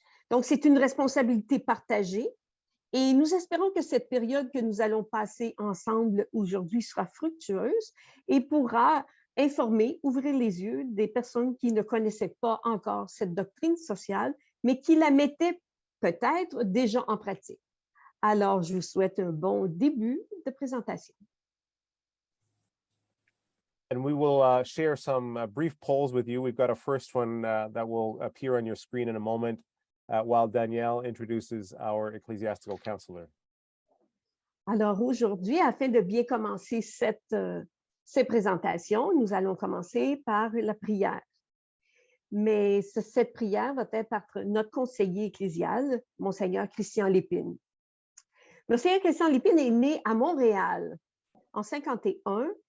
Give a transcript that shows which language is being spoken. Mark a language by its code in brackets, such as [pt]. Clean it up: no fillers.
[fr] Donc, c'est une responsabilité partagée et nous espérons que cette période que nous allons passer ensemble aujourd'hui sera fructueuse et pourra informer, ouvrir les yeux des personnes qui ne connaissaient pas encore cette doctrine sociale, mais qui la mettaient peut-être déjà en pratique. Alors, je vous souhaite un bon début de présentation. [en] And we will share some brief polls with you. We've got a first one that will appear on your screen in a moment while Danielle introduces our ecclesiastical counselor. [fr] Alors aujourd'hui, afin de bien commencer ces présentations, nous allons commencer par la prière. Mais cette prière va être par notre conseiller ecclésial, Monseigneur Christian Lépine. Monseigneur Christian Lépine est né à Montréal en 1951.